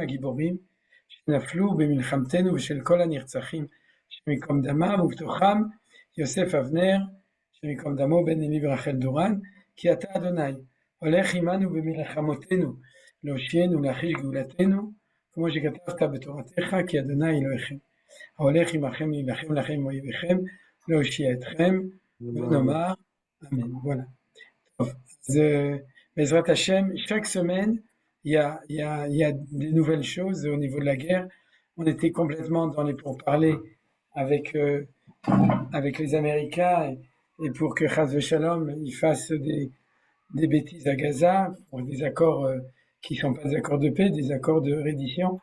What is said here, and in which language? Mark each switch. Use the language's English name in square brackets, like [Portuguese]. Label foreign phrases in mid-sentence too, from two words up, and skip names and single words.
[Hebrew] הגיבורים שנפלו במלחמתנו ושל כל הנרצחים שמקום דמם, ובתוכם יוסף אבנר שמקום דמו בן אלי ורחל דורן, כי אתה אדוני הולך עמנו במלחמותינו להושיענו ולהחיש גאולתנו, כמו שכתבת בתורתך, כי אדוני אלוהיכם, ההולך עמכם להילחם לכם ואויביכם, להושיע אתכם, ונאמר אמן. Voilà. אז בעזרת השם, [French] chaque semaine, il y a des nouvelles choses au niveau de la guerre. On était complètement dans les pourparlers avec les Américains et pour que [Hebrew] חס ושלום [French] ils fassent des bêtises à Gaza, pour des accords qui ne sont pas des accords de paix, des accords de reddition.